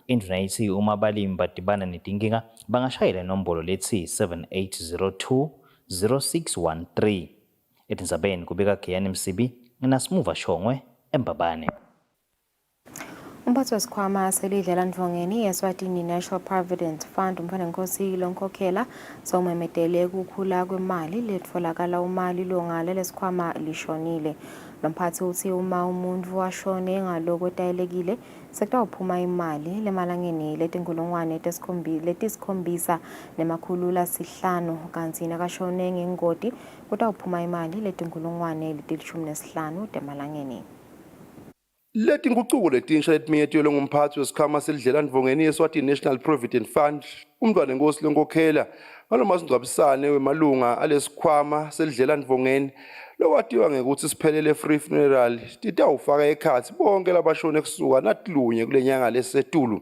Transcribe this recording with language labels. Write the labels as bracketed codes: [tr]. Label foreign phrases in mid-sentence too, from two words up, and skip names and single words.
[ss] Induna ithi uma balimi badibana netinkinga bangashayela inombolo lethi 7802 0613. Etinzabeni kubika Giyani Msibi naSmuva Shongwe eMbabane. Umphathi wesikhwama selidlela Ndvongeni Eswatini National Provident Fund umfana Nkosi lonkhokhela somemedele ukukhula kwemali letfolakala umali longala lesikhwama lishonile. Lomphathi uthi uma umuntu washone ngaloko tayelekile sekutawuphuma imali lemalangeni letinkulungwane letisikhombisa nemakhulu lasihlanu kanti nakashone ngengoti kutawuphuma imali letinkulungwane letilishumi temalangeni. Leti nguquko letinsha letimiyethelwe ngumphathi wesikhwama selidlela Ndvongeni Eswatini National Provident Fund umntwana Nkosi lonkhokhela ngalomasingcwabisane wemalunga alesikhwama selidlela Ndvongeni lokwatiwa ngekuthi siphelele [en] free funeral [ss] titawufaka ekhathi bonke labashone kusuka natilunye kulenyanga lesetulu.